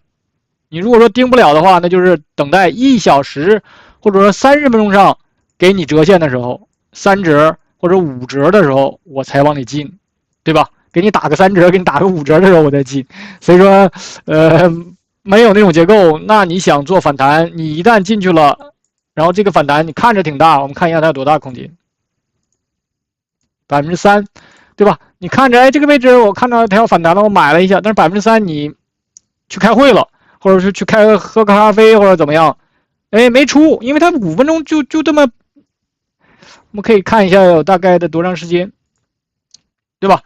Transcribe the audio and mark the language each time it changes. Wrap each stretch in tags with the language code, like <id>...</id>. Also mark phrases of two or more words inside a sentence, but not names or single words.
<zh>你如果說盯不了的話，那就是等待1小時或者說30分鐘上給你折線的時候，3折或者5折的時候，我才往裡進，對吧？給你打個3折，給你打個5折的時候，我再進。所以說，沒有那種結構，那你想做反彈，你一旦進去了，然後這個反彈你看着挺大，我們看一下它有多大空間，3%，對吧？你看着，哎，這個位置我看到它要反彈了，我買了一下，但是3%你去開會了，或者是去喝個咖啡或者怎麼樣，哎，沒出，因為它5分鐘就這麼。我們可以看一下有大概的多長時間， 對吧？</zh>